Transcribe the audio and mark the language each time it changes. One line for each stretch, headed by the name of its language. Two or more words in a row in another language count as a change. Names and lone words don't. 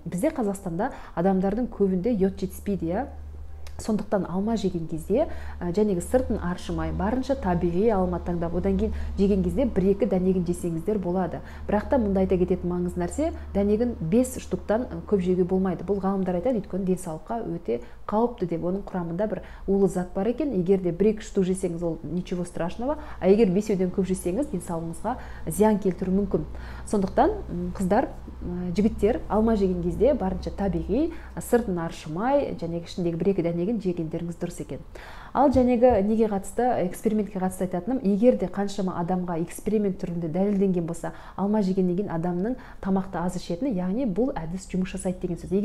Kazakh: Бізде Қазақстанда адамдардың көбінде йод жетіспейді, Сондықтан алма жеген кезде сыртын аршымай, барынша табиғи алма таңдап, одан кейін жеген кезде 1-2 дәнегін жесеңіздер болады. Бірақ та мұнда айта кететін маңызды нәрсе, дәнегін 5 штуктан көп жеуге болмайды. Бұл ғалымдар айтады, өйткені денсаулыққа өте қауіпті деп, оның құрамында бір улы зат бар екен. Егер де 1-2 штук жесеңіз, ол
Russian: ничего страшного,
Kazakh: а егер 5-ден көп жесеңіз, денсаулығыңызға зиян келтіруі мүмкін. Сондықтан қыздар, жігіттер алма жеген кезде барынша табиғи, сыртын аршымай, ішіндегі 1-2 дәнегін жегендеріңіз дұрыс екен. Ал неге қатысты, экспериментке қатысты айтатыным, егер де қаншама адамға эксперимент түрінде дәлелденген болса, алма жегеннен кейін адамның тамақты аз ішетіні, яғни бұл әдіс жұмыс жасайды деген сөз.